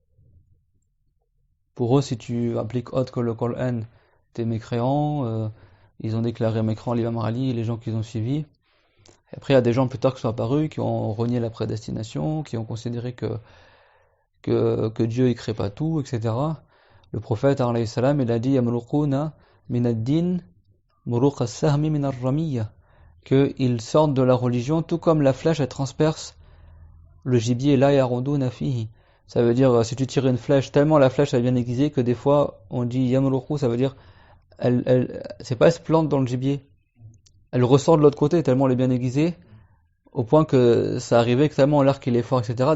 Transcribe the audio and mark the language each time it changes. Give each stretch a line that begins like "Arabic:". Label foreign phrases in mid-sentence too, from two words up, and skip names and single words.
French: Pour eux, si tu appliques autre que le Coran, t'es mécréant. Ils ont déclaré mécréant l'imam Ali et les gens qu'ils ont suivis. Et après, il y a des gens plus tard qui sont apparus, qui ont renié la prédestination, qui ont considéré que Dieu ne crée pas tout, etc. Le prophète,
Arabic: عليه السلام,
French: il a dit
Arabic: يمرقون من الدين مروق السهم من الرمية,
French: qu'ils sortent de la religion tout comme la flèche elle transperce le gibier
Arabic: لا يرودون فيه.
French: Ça veut dire si tu tires une flèche, tellement la flèche est bien aiguisée que des fois on dit yamruqu, ça veut dire c'est pas elle se plante dans le gibier, elle ressort de l'autre côté tellement elle est bien aiguisée, au point que ça arrivait que tellement l'arc il est fort, etc.